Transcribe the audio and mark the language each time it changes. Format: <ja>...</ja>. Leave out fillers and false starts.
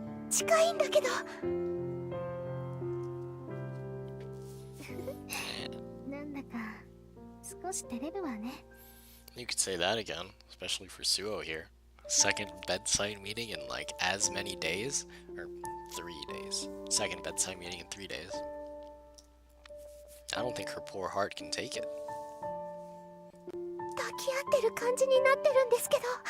<ja>近いんだけど。なんだか少し照れるわね。</ja> <en>You could say that again, especially for Suoh here. Second bedside meeting in like as many days? Or 3 days. Second bedside meeting in 3 days. I don't think her poor heart can take it.</en> <ja>抱き合ってる感じになってるんですけど。</ja>